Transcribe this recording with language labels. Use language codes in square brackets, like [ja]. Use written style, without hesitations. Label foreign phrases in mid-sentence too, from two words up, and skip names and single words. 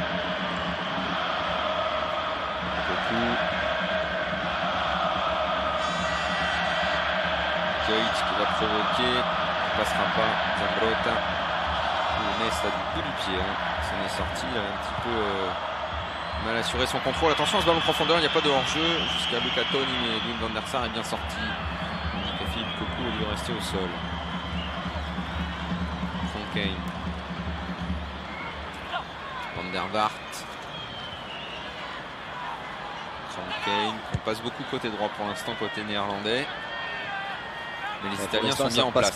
[fr] Keith qui va provoquer, il passera pas. Zambrotta, il met ça du bout du pied, ça en est sorti, il a un petit peu mal assuré son contrôle. Attention à ce ballon en profondeur, il n'y a pas de hors-jeu jusqu'à Luca Toni, mais Wim van der Sar est bien sorti. Donc Philippe Cocu lui rester au sol. Krankheim, Van der Vaart, Krankheim. On passe beaucoup côté droit pour l'instant, côté néerlandais. Mais les Italiens sont bien en place.